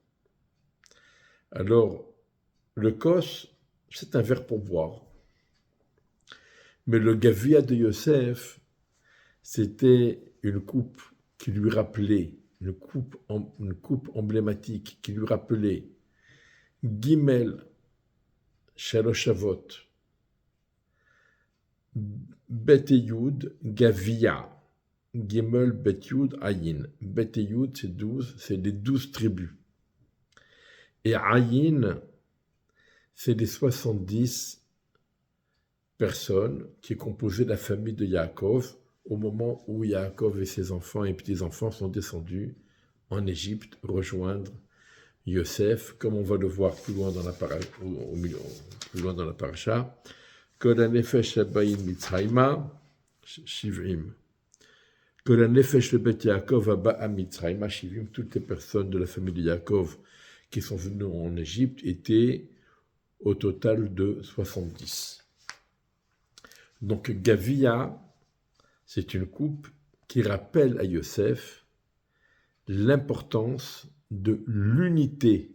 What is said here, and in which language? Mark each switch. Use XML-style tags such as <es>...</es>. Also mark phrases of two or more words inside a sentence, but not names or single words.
<fr>Alors, le kos, c'est un verre pour boire. Mais le gavia de Yosef, c'était une coupe qui lui rappelait, une coupe emblématique qui lui rappelait</fr> <he>גימל שלושה אבות, בית יוד גביע, גימל בית יוד עין.</he> <fr>Bet Yud, c'est 12, c'est les 12 tribus. Et Ayin, c'est les 70 personnes qui composaient la famille de Yaakov au moment où Yaakov et ses enfants et petits-enfants sont descendus en Égypte rejoindre Yosef, comme on va le voir plus loin dans la paracha.</fr> <he>כל הנפש הבאים מצרימה, שבעים. כל הנפש לבית יעקב הבאה מצרימה, שבעים.</he> <fr>Toutes les personnes de la famille de Yaakov qui sont venues en Égypte étaient au total de 70. Donc Gavia, c'est une coupe qui rappelle à Yosef l'importance de l'unité.</fr>